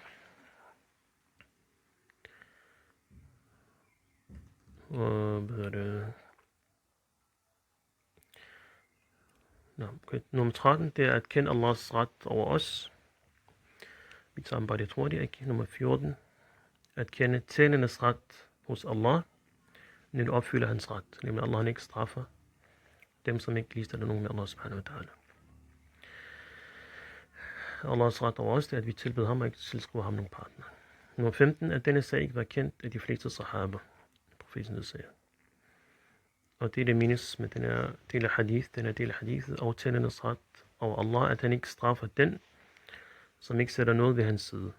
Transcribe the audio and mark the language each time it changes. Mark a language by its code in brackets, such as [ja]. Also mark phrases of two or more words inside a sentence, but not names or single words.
[da] Og nummer 13, det er at kende Allahs ret over os. Vi tager bare det tror jeg ikke. Nummer 14, at kende tjenernes ret hos Allah, når du opfylder hans ret. Nemlig Allah han ikke straffer dem, som ikke ligestiller nogen med [ar] الله سبحانه وتعالى. [da] Allahs ret over os, det er, at vi tilbeder ham og ikke tilskriver ham nogen partner. Nummer 15, at denne sag ikke var kendt af de fleste sahaba. Profeten siger. Og det menes med den her del af hadithet og tjenernes ret over Allah, at han ikke straffer den, som ikke sætter noget ved hans side.